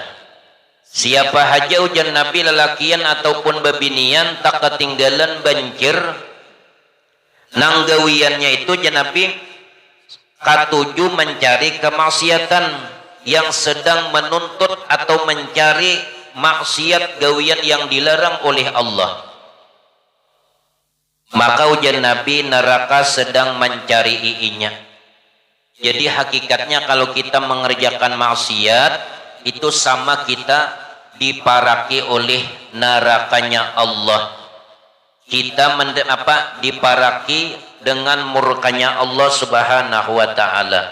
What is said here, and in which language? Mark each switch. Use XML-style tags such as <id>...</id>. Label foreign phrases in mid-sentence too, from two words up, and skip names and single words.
<bjn>Siapa haja ujar Nabi, lelakian ataupun babinian, tak ketinggalan banjir nang gawiannya itu Nabi katuju mencari kemaksiatan, yang sedang menuntut atau mencari maksiat gawian yang dilarang oleh Allah. Maka ujar Nabi neraka sedang mencariinya. Jadi hakikatnya kalau kita mengerjakan maksiat itu sama kita diparaki oleh nerakanya Allah. Kita diparaki dengan murkanya Allah</bjn> <ar>Subhanahu wa taala.</ar>